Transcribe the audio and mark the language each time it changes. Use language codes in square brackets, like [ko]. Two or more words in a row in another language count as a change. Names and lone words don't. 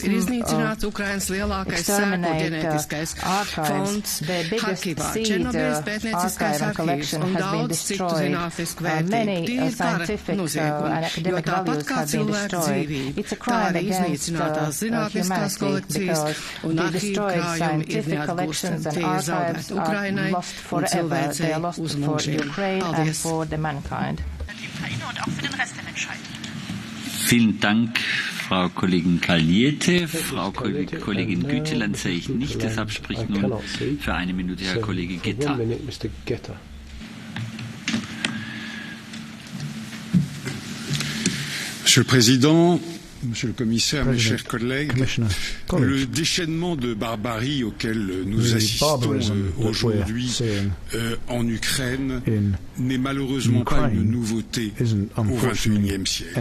[lv] Ir iznīcināts Ukrainas lielākais sēklu ģenētiskais fonds Harkivā, Černobiļas pētnieciskais arhīvs un daudz citu zinātnisku vērtību. Tie ir kara noziegumi, jo tāpat kā cilvēku dzīvība, tā arī iznīcinātās zinātniskās kolekcijas un arhīvu krājumi ir neatgūstami. Tie ir zaudēti Ukrainai un cilvēcei uz mūžiem. Paldies! [de] Vielen Dank, Frau Kollegin Kalniete. Frau Kollegin Güteland sehe ich nicht, deshalb spricht nun für eine Minute Herr Kollege Getta. [fr] Monsieur le Président, Monsieur le Commissaire, mes chers collègues, le déchaînement de barbarie auquel nous assistons aujourd'hui en Ukraine n'est malheureusement pas une nouveauté au XXIe siècle.